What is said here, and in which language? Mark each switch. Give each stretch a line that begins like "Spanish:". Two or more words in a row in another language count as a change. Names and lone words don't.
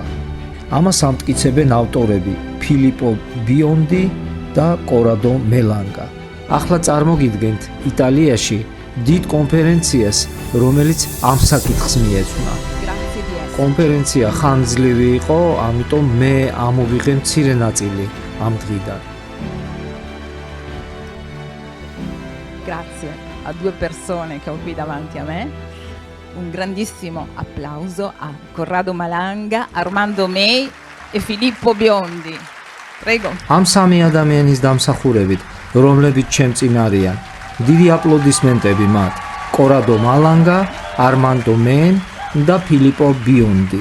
Georgian: ამას ამტკიცებენ ავტორები ფილიპო ბიონდი და კორადო მელანგა. ახლა წარმოგიდგენთ იტალიაში დიდ კონფერენციას, რომელიც ამ საკითხს მიეძღვნა. კონფერენცია ხანგრძლივი იყო, ამიტომ მე ამოვიღე მცირე ნაწილი ამ დღიდან.
Italian: Grazie a due persone che ho qui davanti a me. Un grandissimo applauso a Corrado Malanga, Armando May e Filippo Biondi. Prego.
Georgian: ამ სამი ადამიანის დამსახურებით, რომლებიც ჩემ წინ არიან, დიდი აპლოდისმენტები მათ. Corrado Malanga, Armando May და Filippo Biondi.